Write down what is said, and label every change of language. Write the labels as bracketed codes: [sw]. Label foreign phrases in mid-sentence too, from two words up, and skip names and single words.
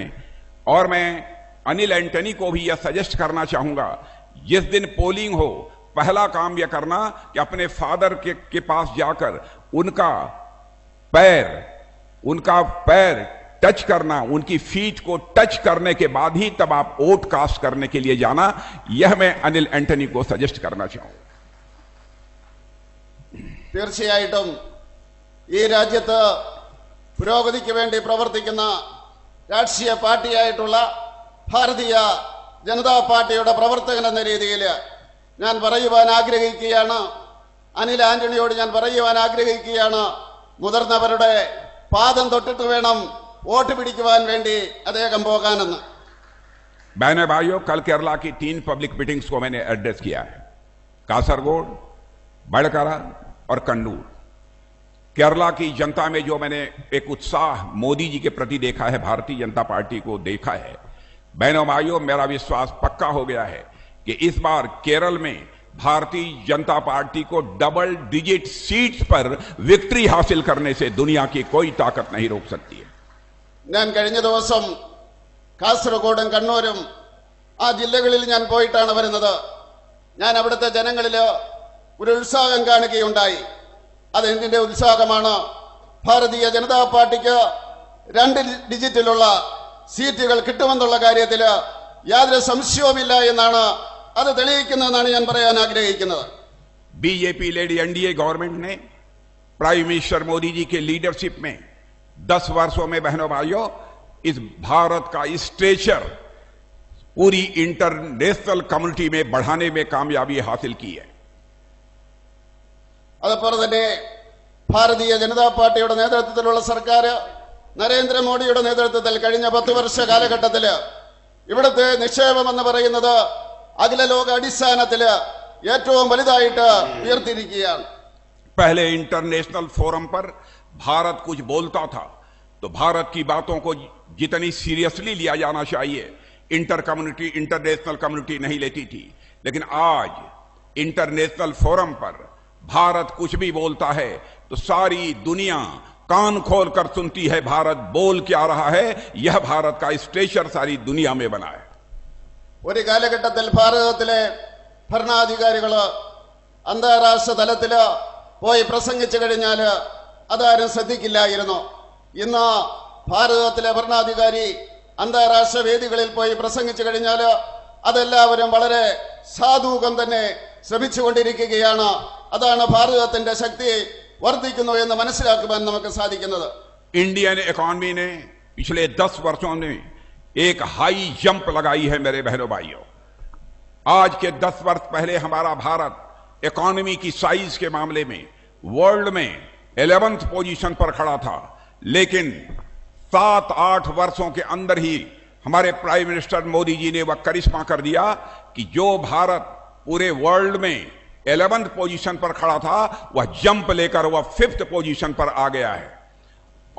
[hi] और मैं अनिल एंटनी को भी यह सजेस्ट करना चाहूंगा, जिस दिन पोलिंग हो पहला काम यह करना कि अपने फादर के पास जाकर उनका पैर टच करना, उनकी फीट को टच करने के बाद ही तब आप [en] vote cast [hi] करने के लिए जाना. यह मैं अनिल एंटनी को सजेस्ट करना चाहूंगा. [ml] തീർച്ചയായിട്ടും ഈ രാജ്യത്ത് പുരോഗതിക്ക് വേണ്ടി പ്രവർത്തിക്കുന്ന രാഷ്ട്രീയ പാർട്ടിയായിട്ടുള്ള ഭാരതീയ ജനതാ പാർട്ടിയുടെ പ്രവർത്തകൻ എന്ന രീതിയിൽ ഞാൻ പറയുവാൻ ആഗ്രഹിക്കുകയാണ്, അനിൽ ആന്റണിയോട് ഞാൻ പറയുവാൻ ആഗ്രഹിക്കുകയാണ്, മുതിർന്നവരുടെ പാദം തൊട്ടിട്ട് വേണം വോട്ട് പിടിക്കുവാൻ വേണ്ടി അദ്ദേഹം പോകാനെന്ന്. [hi] बहनों भाइयों, कल केरला की 3 [en] public meetings [hi] को मैंने एड्रेस किया है, कासरगोड, बड़करा और कन्नूर. केरला की जनता में जो मैंने एक उत्साह मोदी जी के प्रति देखा है, भारतीय जनता पार्टी को देखा है, बहनों भाइयों, मेरा विश्वास पक्का हो गया है कि इस बार केरल में भारतीय जनता पार्टी को [en] double digit seats [hi] पर विक्ट्री हासिल करने से दुनिया की कोई ताकत नहीं रोक सकती है. [ml] ഞാൻ കഴിഞ്ഞ ദിവസം കാസർഗോഡും കണ്ണൂരും ആ ജില്ലകളിൽ ഞാൻ പോയിട്ടാണ് വരുന്നത്. ഞാൻ അവിടുത്തെ ജനങ്ങളിൽ ഒരു ഉത്സാഹം കാണുകയുണ്ടായി. അതെന്തിന്റെ ഉത്സാഹമാണ്? ഭാരതീയ ജനതാ പാർട്ടിക്ക് 2 ഡിജിറ്റിലുള്ള സീറ്റുകൾ കിട്ടുമെന്നുള്ള കാര്യത്തിൽ യാതൊരു സംശയവുമില്ല എന്നാണ് അത് തെളിയിക്കുന്നതെന്നാണ് ഞാൻ പറയാൻ ആഗ്രഹിക്കുന്നത്. [en] BJP lady NDA government [hi] ने [en] prime minister [hi] मोदी जी के लीडरशिप में 10 वर्षों में बहनों भाइयों इस भारत का स्ट्रेचर पूरी [en] international community [hi] में बढ़ाने में कामयाबी हासिल की है. [ml] അതുപോലെ തന്നെ ഭാരതീയ ജനതാ പാർട്ടിയുടെ നേതൃത്വത്തിലുള്ള സർക്കാർ, നരേന്ദ്രമോദിയുടെ നേതൃത്വത്തിൽ കഴിഞ്ഞ 10 വർഷ കാലഘട്ടത്തിൽ ഇവിടുത്തെ നിക്ഷേപം എന്ന് പറയുന്നത് അഖില ലോക അടിസ്ഥാനത്തിൽ ഏറ്റവും വലുതായിട്ട് ഉയർത്തിയിരിക്കുകയാണ്. [hi] पहले [en] international forum [hi] पर भारत कुछ बोलता था तो भारत की बातों को जितनी सीरियसली लिया जाना चाहिए [en] international community [hi] नहीं लेती थी, लेकिन आज [en] international forum [hi] पर भारत कुछ भी बोलता है तो सारी दुनिया कान खोलकर सुनती है भारत बोल क्या रहा है. यह भारत का स्ट्रेचर सारी दुनिया में बना है. [ml] ഒരു കാലഘട്ടത്തിൽ ഭാരതത്തിലെ ഭരണാധികാരികള് അന്താരാഷ്ട്ര തലത്തില് പോയി പ്രസംഗിച്ചു കഴിഞ്ഞാൽ അതാരും ശ്രദ്ധിക്കില്ലായിരുന്നു. ഇന്ന് ഭാരതത്തിലെ ഭരണാധികാരി അന്താരാഷ്ട്ര വേദികളിൽ പോയി പ്രസംഗിച്ചു കഴിഞ്ഞാൽ അതെല്ലാവരും വളരെ സാധൂകം തന്നെ ശ്രമിച്ചുകൊണ്ടിരിക്കുകയാണ്. അതാണ് ഭാരതത്തിന്റെ ശക്തി വർദ്ധിക്കുന്നു എന്ന് മനസ്സിലാക്കുവാൻ നമുക്ക് സാധിക്കുന്നത്. [en] Indian economy [hi] ने पिछले 10 वर्षों में एक [en] high jump [hi] लगाई है मेरे बहनों भाइयों. आज के 10 वर्ष पहले हमारा भारत इकोनॉमी की साइज के मामले में वर्ल्ड में 11th पोजीशन पर खड़ा था, लेकिन 7-8 वर्षों के अंदर ही हमारे [en] prime minister [hi] मोदी जी ने वह करिश्मा कर दिया कि जो भारत पूरे वर्ल्ड में 11th पोजीशन पर खड़ा था वह जंप लेकर वह 5th पोजीशन पर आ गया है.